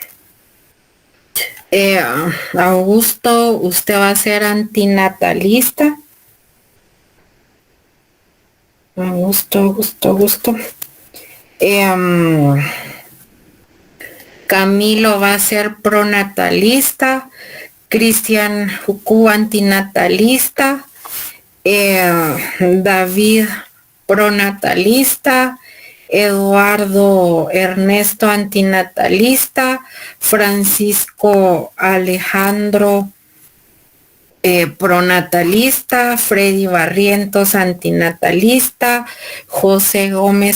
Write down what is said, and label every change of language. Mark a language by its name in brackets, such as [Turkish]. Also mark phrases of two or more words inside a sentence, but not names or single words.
[Spanish] Augusto, usted va a ser antinatalista. Augusto. Camilo va a ser pronatalista, Cristian Jucú antinatalista, David pronatalista, Eduardo Ernesto antinatalista, Francisco Alejandro pronatalista, Freddy Barrientos antinatalista, José Gómez